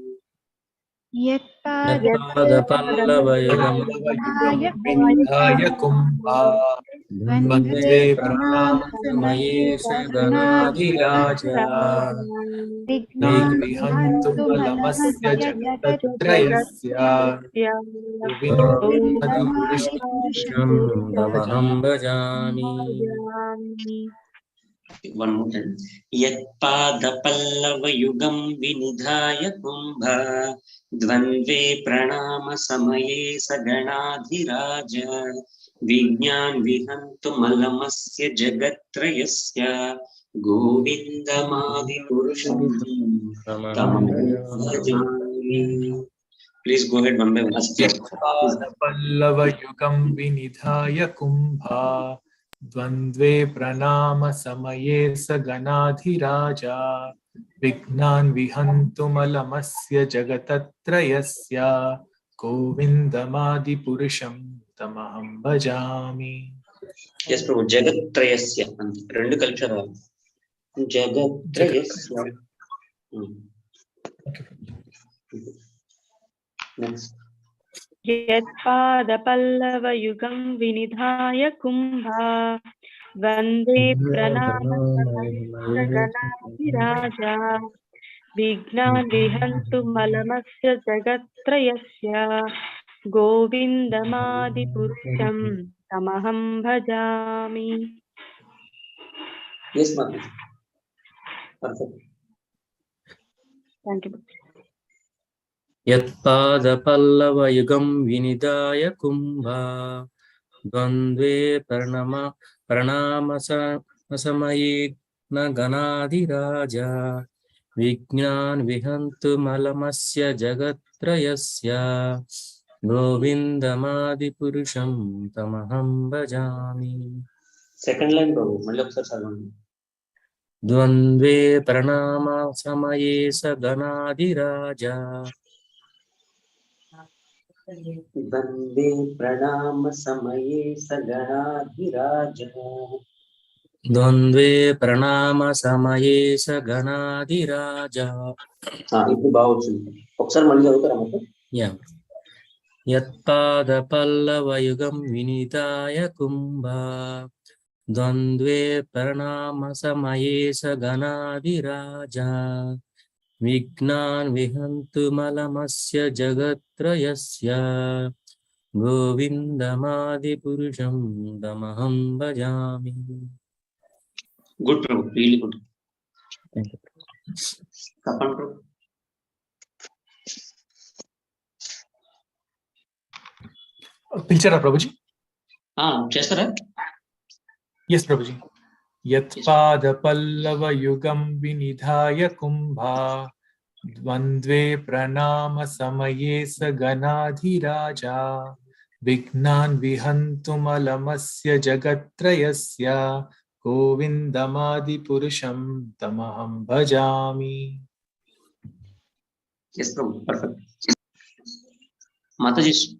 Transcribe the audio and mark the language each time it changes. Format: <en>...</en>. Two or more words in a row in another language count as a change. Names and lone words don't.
<sa>यत्पादपल्लवयुगं विनिधाय कुम्भा द्वन्द्वे प्रणामसमये सगणाधिराज विघ्नान् विहन्तु मलमस्य जगत्त्रयस्य गोविन्दमादिपुरुषं तमहं भजामि</sa> <en>One more time.</en> <sa>यत्पादपल्लवयुगं विनिधाय कुम्भ द्वन्द्वे प्रणामसमये सगणाधिराज विज्ञान विहन्तु मलमस्य जगत्त्रयस्य गोविन्दमादिपुरुषं तमहं भजामि.</sa> <en>Please go ahead one by one.</en> <sa>यत्पादपल्लवयुगं विनिधाय कुम्भा द्वन्द्वे प्रणामसमये सगणाधिराजा विघ्नान् विहन्तु मलमस्य जगत्त्रयस्य गोविन्दमादिपुरुषं तमहं भजामि.</sa> <en>Yes, Prabhu. Jagattrayasya.</en> <te>Rendu కలిపి చదవాలి.</te> <en>Jagattrayasya. Next.</en> <sa>यत्पादपल्लवयुगं विनिधाय कुम्भा वन्दे प्रणामसमयेसगणाधिराजा विघ्नान् विहन्तु मलमस्य जगत्त्रयस्य गोविन्दमादिपुरुषं तमहं भजामि.</sa> <en>Yes, ma'am. Perfect. Thank you.</en> <sa>यत्पादपल्लवयुगं विनिधाय कुम्भा द्वन्द्वे प्रणामसमये न गणाधिराजा विज्ञान् विहन्तु मलमस्य जगत्त्रयस्य गोविन्दमादिपुरुषं तमहं भजामि.</sa> <en>Second line,</en> <te>Prabhu. మళ్ళీ ఒకసారి చదవండి.</te> <sa>द्वन्द्वे प्रणामसमये सगणाधिराजा वन्दे प्रणामसमये सगणाधिराज द्वन्द्वे प्रणामसमये सगणाधिराजा.</sa> <te>ఇప్పుడు బాగా వచ్చింది. ఒకసారి మళ్ళీ చదువుతారా మొత్తం?</te> <sa>यत्पादपल्लवयुगं विनिधाय कुम्भा द्वन्द्वे प्रणामसमये सगणाधिराजा विघ्नान् विहन्तु मलमस्य जगत्त्रयस्य गोविन्दमादिपुरुषं तमहं भजामि.</sa> <en>Good, Prabhu. Really good. Kapan,</en> <te>Prabhu? పిలిచారా ప్రభుజీ? చేస్తారా?</te> <sa>ఎస్ ప్రభుజీ. యత్పాదపల్లవయుగం వినిధాయ కుంభా द्वन्द्वे प्रणाम समये स गणाधिराजा विघ्नान् विहन्तुमलमस्य जगत्त्रयस्य गोविन्दमादिपुरुषं तमहं भजामि.</sa> <en>Yes, Prabhu. Perfect. Mataji.</en>